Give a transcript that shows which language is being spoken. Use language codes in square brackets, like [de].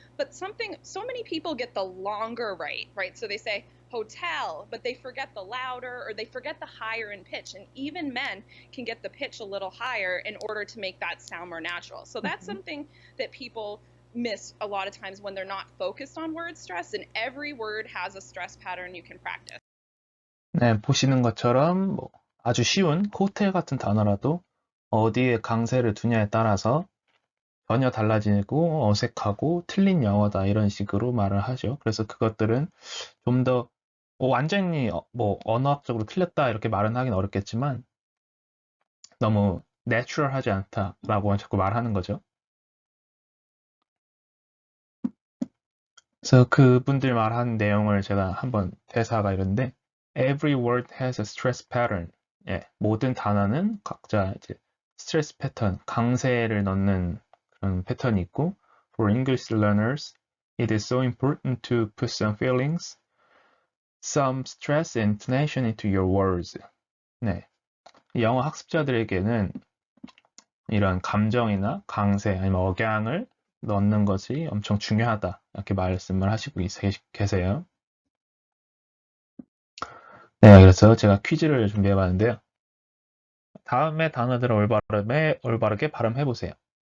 [en] But so many people get the longer right? So they say hotel, but they forget the louder or they forget the higher in pitch. And even men can get the pitch a little higher in order to make that sound more natural. So that's something that people miss a lot of times when they're not focused on word stress, and every word has a stress pattern you can practice. [ko] 네, 보시는 것처럼 뭐 아주 쉬운 호텔 같은 단어라도 어디에 강세를 두냐에 따라서 전혀 달라지고 어색하고 틀린 영어다 이런 식으로 말을 하죠. 그래서 그것들은 좀 더 완전히 뭐 언어학적으로 틀렸다 이렇게 말은 하긴 어렵겠지만 너무 내추럴하지 않다라고 자꾸 말하는 거죠. 그래서 그분들 말하는 내용을 제가 한번 대사가 이런데 [en] Every word has a stress pattern. [ko] 예, 모든 단어는 각자 이제 스트레스 패턴, 강세를 넣는 그런 패턴이 있고 [en] For English learners, it is so important to put some feelings, some stress and intonation into your words. [ko] 네, 영어 학습자들에게는 이런 감정이나 강세 아니면 억양을 넣는 것이 엄청 중요하다. 이렇게 말씀을 하시고 계세요. 네, 그래서 제가 퀴즈를 준비해 봤는데요. 다음의 단어들을 올바르게 발음해 보세요.